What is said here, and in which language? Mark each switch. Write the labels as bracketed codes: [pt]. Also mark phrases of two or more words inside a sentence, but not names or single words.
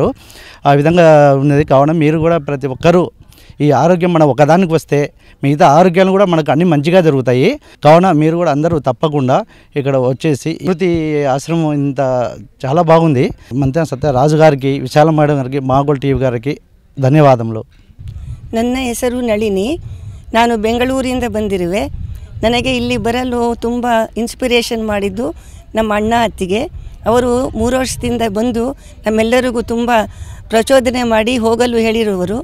[te] ఆ విధంగా ఉన్నది. కావున మీరు కూడా ప్రతి ఒక్కరూ ఈ ఆరోగ్యం మనం ఒకదానికి వస్తే మిగతా ఆరోగ్యాలు కూడా మనకు అన్ని మంచిగా జరుగుతాయి. కావున మీరు కూడా అందరూ తప్పకుండా ఇక్కడ వచ్చేసి ప్రతి ఆశ్రమం ఇంత చాలా బాగుంది. మంతెన సత్యరాజు గారికి, విశాల మేడం గారికి, మా గోల్డ్ టీవీ గారికి ಧನ್ಯವಾದಗಳು. [kn] ನನ್ನ ಹೆಸರು ನಳಿನಿ. ನಾನು ಬೆಂಗಳೂರಿಂದ ಬಂದಿರುವೆ. ನನಗೆ ಇಲ್ಲಿ ಬರಲು ತುಂಬ ಇನ್ಸ್ಪಿರೇಷನ್ ಮಾಡಿದ್ದು ನಮ್ಮ ಅಣ್ಣ ಅತ್ತಿಗೆ. ಅವರು 3 ವರ್ಷದಿಂದ ಬಂದು ನಮ್ಮೆಲ್ಲರಿಗೂ ತುಂಬ ಪ್ರಚೋದನೆ ಮಾಡಿ ಹೋಗಲು ಹೇಳಿರುವರು.